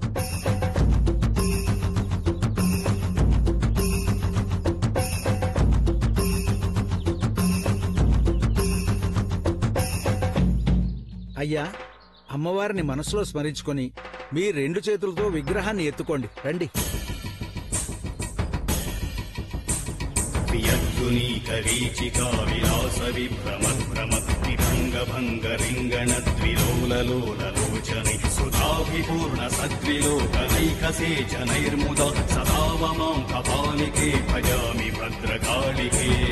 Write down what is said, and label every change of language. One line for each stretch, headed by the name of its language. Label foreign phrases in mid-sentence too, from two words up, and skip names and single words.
Telugu: అయ్యా, అమ్మవారిని మనసులో స్మరించుకొని మీ రెండు చేతులతో విగ్రహాన్ని ఎత్తుకోండి. రండి.
Sanskrit: वीचिका विलास विभ्रमद्भ्रमद्विभङ्गभङ्गरिङ्गणद्विलोललोललोचने सुधाभिपूर्ण सद्विलोकनैकसेचनैर्मुदा सदाव मां कपालिके भजामि भद्रकालिके